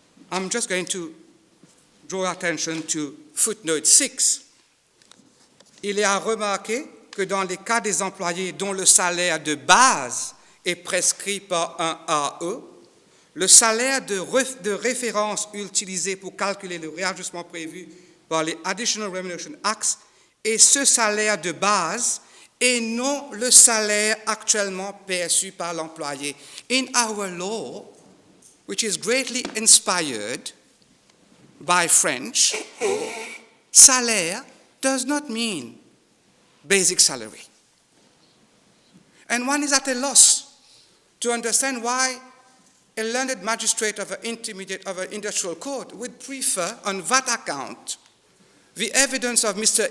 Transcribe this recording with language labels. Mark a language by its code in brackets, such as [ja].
[en] I'm just going to draw attention to footnote 6. [fr] Il est à remarquer que dans les cas des employés dont le salaire de base est prescrit par un AE, le salaire de référence utilisé pour calculer le réajustement prévu par les Additional Remuneration Acts est ce salaire de base et non le salaire actuellement perçu par l'employé. [en] In our law, which is greatly inspired by French, salaire does not mean basic salary. And one is at a loss to understand why a learned magistrate of an industrial court would prefer, on that account, the evidence of Mr.